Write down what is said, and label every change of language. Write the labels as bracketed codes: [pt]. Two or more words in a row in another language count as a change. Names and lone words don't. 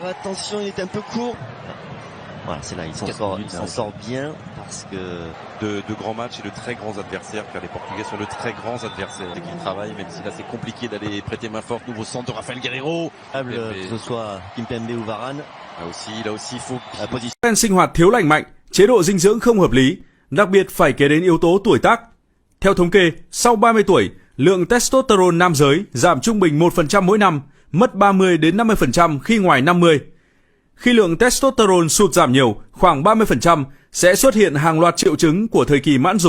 [fr] attention, il est un peu court. Voilà, c'est là, il s'en sort bien parce que... De grands matchs et de très grands adversaires, car les Portugais sont de très grands adversaires et qu'ils travaillent, même si là c'est compliqué d'aller prêter main forte. Nouveau centre de Rafael Guerreiro. Que ce soit Kimpembe ou Varane. Là aussi, il faut... La position... [vi] Sinh hoạt thiếu lành mạnh, chế độ dinh dưỡng không hợp lý, đặc biệt phải kể đến yếu tố tuổi tác. Theo thống kê, sau 30 tuổi, lượng testosterone nam giới giảm trung bình 1% mỗi năm, mất 30 đến 50% khi ngoài 50. Khi lượng testosterone sụt giảm nhiều, khoảng 30%, sẽ xuất hiện hàng loạt triệu chứng của thời kỳ mãn dục.